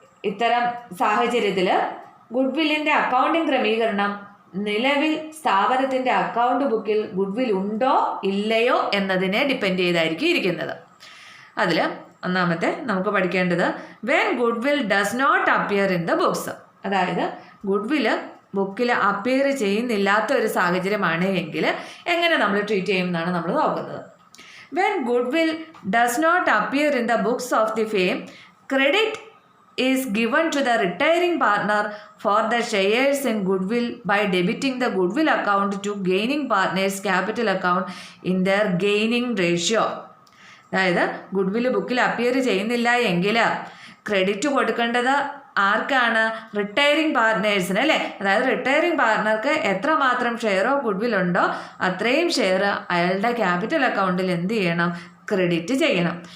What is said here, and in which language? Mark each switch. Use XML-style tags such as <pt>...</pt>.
<ml>ഇത്തരം സാഹചര്യത്തിൽ ഗുഡ്വില്ലിൻ്റെ അക്കൗണ്ടിങ് ക്രമീകരണം നിലവിൽ സ്ഥാപനത്തിൻ്റെ അക്കൗണ്ട് ബുക്കിൽ ഗുഡ്വിൽ ഉണ്ടോ ഇല്ലയോ എന്നതിനെ ഡിപ്പെൻഡ് ചെയ്തായിരിക്കും ഇരിക്കുന്നത്. അതിൽ ഒന്നാമത്തെ നമുക്ക് പഠിക്കേണ്ടത്</ml> <en>When goodwill does not appear in the books.</en> <ml>അതായത് ഗുഡ്വില് ബുക്കിൽ അപ്പിയർ ചെയ്യുന്നില്ലാത്ത ഒരു സാഹചര്യമാണ് എങ്കിൽ എങ്ങനെ നമ്മൾ ട്രീറ്റ് ചെയ്യുമെന്നാണ് നമ്മൾ നോക്കുന്നത്.</ml> <en>When goodwill does not appear in the books of the firm, credit is given to the retiring partner for the shares in goodwill by debiting the goodwill account to gaining partners capital account in their gaining ratio.</en> <ml>അതായത് goodwill ബുക്കിൽ appear ചെയ്യുന്നില്ല എങ്കിൽ credit കൊടുക്കേണ്ടത് ആർക്കാണ്? Retiring പാർട്ട്നേഴ്സിന് അല്ലേ? അതായത് retiring പാർട്ട്ണർക്ക് എത്രമാത്രം share of goodwill ഉണ്ടോ അത്രയും ഷെയർ അയാളുടെ ക്യാപിറ്റൽ അക്കൗണ്ടിൽ എന്ത് ചെയ്യണം? ക്രെഡിറ്റ് ചെയ്യണം.</ml>